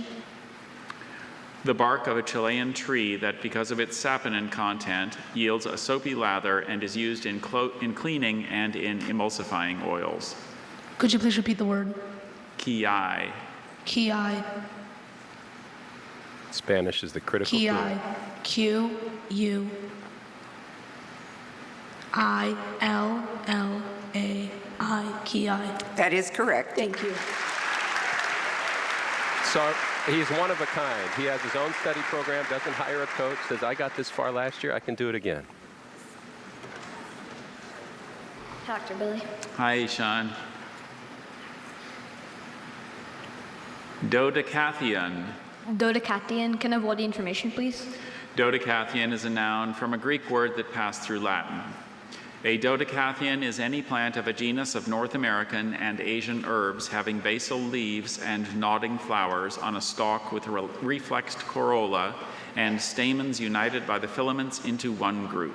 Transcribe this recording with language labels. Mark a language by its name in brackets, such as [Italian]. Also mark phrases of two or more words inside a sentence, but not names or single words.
[English] The bark of a Chilean tree that, because of its saponin content, yields a soapy lather and is used in cleaning and in emulsifying oils. Could you please repeat the word? Kiai. Kiai. Spanish is the critical Kiai. Q-U-I-L-L-A-I. Kiai. That is correct. Thank you. So he's one of a kind. He has his own study program, doesn't hire a coach, says, I got this far last year, I can do it again. Dr. Billy. Hi, Ishaan. Dodecathion. Dodecathion. Can I have all the information, please? Dodecathion is a noun from a Greek word that passed through Latin. A dodecathion is any plant of a genus of North American and Asian herbs having basal leaves and nodding flowers on a stalk with a reflexed corolla and stamens united by the filaments into one group.